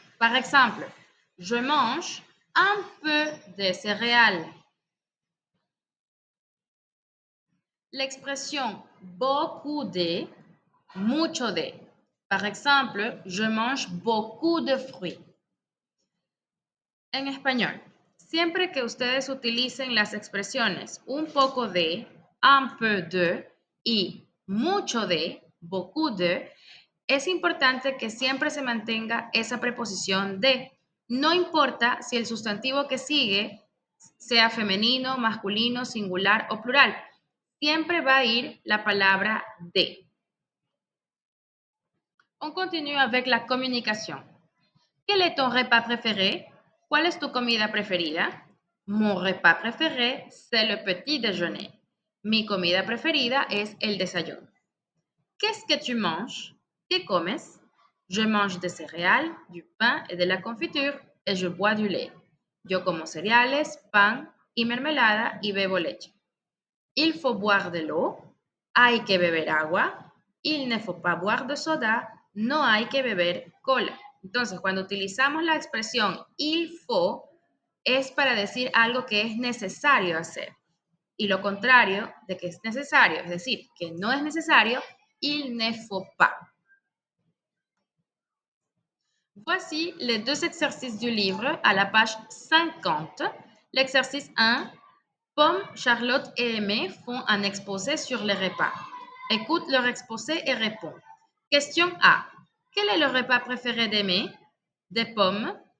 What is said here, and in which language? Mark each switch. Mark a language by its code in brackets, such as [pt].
[fr] Par exemple, je mange un peu de céréales. L'expression beaucoup de, [es] mucho de. [fr] Par exemple, je mange beaucoup de fruits. [es] En español, siempre que ustedes utilicen las expresiones un poco de, un peu de y mucho de, beaucoup de, es importante que siempre se mantenga esa preposición de. No importa si el sustantivo que sigue sea femenino, masculino, singular o plural. Siempre va a ir la palabra de. [fr] On continue avec la communication. ¿Quel est ton repas préféré? [es] ¿Cuál es tu comida preferida? [fr] Mon repas préféré, c'est le petit déjeuner. [es] Mi comida preferida es el desayuno. [fr] Qu'est-ce que tu manges? [es] ¿Qué comes? [fr] Je mange des céréales, du pain et de la confiture et je bois du lait. [es] Yo como cereales, pan y mermelada y bebo leche. [fr] Il faut boire de l'eau. [es] Hay que beber agua. [fr] Il ne faut pas boire de soda. [es] No hay que beber cola. Entonces, cuando utilizamos la expresión il faut, es para decir algo que es necesario hacer. Y lo contrario de que es necesario, es decir, que no es necesario, il ne faut pas. [fr] Voici les deux exercices du livre à la page 50. L'exercice 1. Pomme, Charlotte et Aimé font un exposé sur les repas. Écoute leur exposé et réponds. Question A. Quel est le repas préféré d'Aimé? Des pommes.